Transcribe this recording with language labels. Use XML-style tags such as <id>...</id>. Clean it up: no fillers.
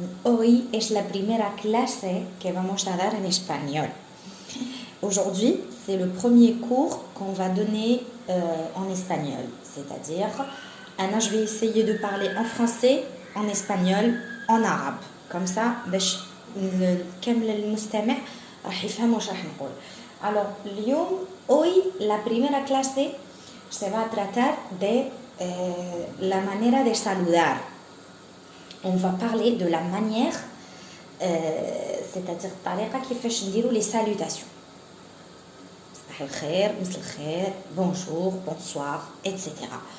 <es>Hoy es la primera clase que vamos a dar en espagnol.</es> <fr>Aujourd'hui, c'est le premier cours qu'on va donner en espagnol. C'est-à-dire, Anna, je vais essayer de parler en français, en espagnol, en arabe. Comme ça,</fr> <ar>باش كامل المستمع راح يفهم واش راح نقول.</ar> <es>Alors, اليوم, hoy, la primera clase se va a tratar de la manera de saludar.</es> <fr>On va parler de la manière, c'est-à-dire</fr> <ar>طريقة كيفاش نديرو</ar> <fr>les salutations.</fr> <ar>صباح الخير, مساء الخير,</ar> <fr>bonjour, bonsoir, etc.</fr>